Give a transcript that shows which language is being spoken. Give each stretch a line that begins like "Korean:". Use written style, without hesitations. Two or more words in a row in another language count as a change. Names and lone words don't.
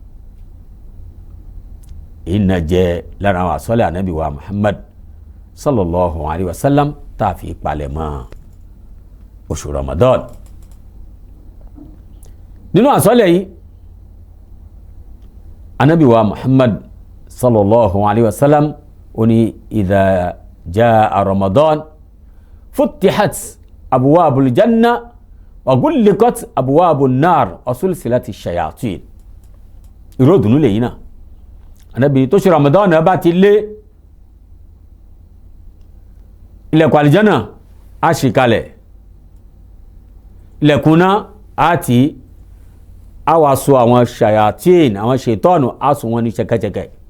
Yoruba: ìnà jẹ́ lára àwọn àsọ́lẹ̀ ànábì wa Muhammad
Arabic: صلى الله عليه وسلم
Yoruba: tá a fi palẹ̀ mọ́ oṣù Ramadan. nínú àsọ́lẹ̀ yìí ànábì wa Muhammad
Arabic: صلى الله عليه وسلم
Yoruba: ó ní
Arabic: إذا جاء رمضان فتحت أبواب الجنة وغلقت أبواب النار وسلسلت الشياطين.
Yoruba: ìró ìdùnnú lèyí náà ànábì tó ṣe Ramadan náà bá ti lé ilẹ̀kùn àlìjánà á ṣí kalẹ̀, ilẹ̀kùn náà á tì í, á wá so àwọn shayatin àwọn ṣètọ́nù á so wọn ní ṣẹ̀kẹ̀ṣẹ̀kẹ̀.